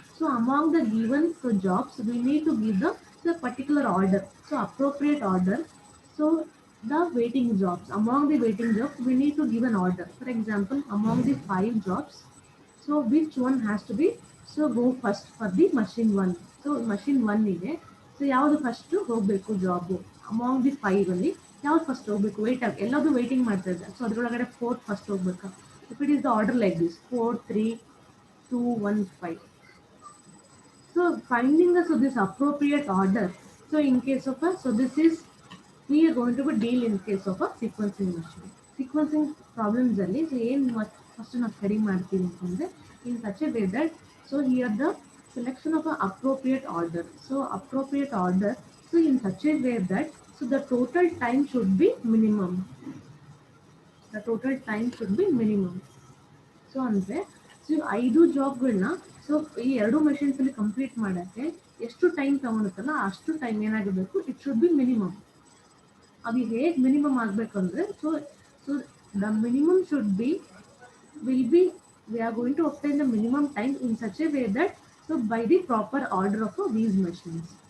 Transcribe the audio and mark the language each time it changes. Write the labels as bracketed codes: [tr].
[en] So among the given so jobs, we need to give the so particular order. So appropriate order. So the waiting jobs. Among the waiting jobs, we need to give an order. For example, among the five jobs, so which one has to be, so go first for the machine one. So machine one ಇದೆ. [kn] So ಯಾವುದು first ಹೋಗಬೇಕು job [en] among the five [kn] ಅಲ್ಲಿ ಯಾವ್ದು first ಹೋಗ್ಬೇಕು wait ಆಗಿ ಎಲ್ಲದೂ waiting ಮಾಡ್ತಾ ಇದ್ದಾರೆ. ಸೊ ಅದ್ರೊಳಗಡೆ ಫೋರ್ತ್ ಫಸ್ಟ್ ಹೋಗ್ಬೇಕಾ. [en] if it is the order like this [kn] 4 3 2 1 5. [en] So finding the so this appropriate order. So in case of a, so this is, we are going to be deal in case of a sequencing machine. Sequencing problems ಅಲ್ಲಿ so [kn] ಏನು first ನಾವು study ಮಾಡ್ತೀವಿ ಅಂತಂದ್ರೆ [en] in such a way that, so here the selection of an appropriate order. So appropriate order, so in such a way that, so the total time should be minimum. The total time should be minimum. [kn] So ಅಂದರೆ so ಐದು ಜಾಬ್ಗಳನ್ನ so ಈ ಎರಡು ಮಷಿನ್ಸಲ್ಲಿ complete ಮಾಡೋಕ್ಕೆ ಎಷ್ಟು time ತಗೊಳುತ್ತಲ್ಲ ಅಷ್ಟು time ಏನಾಗಿರಬೇಕು, [en] It should be minimum. [kn] ಅದು ಹೇಗೆ ಮಿನಿಮಮ್ ಆಗಬೇಕಂದ್ರೆ, [en] So so the minimum should be will be, we are going to obtain the minimum time in such a way that, so by the proper order of these machines.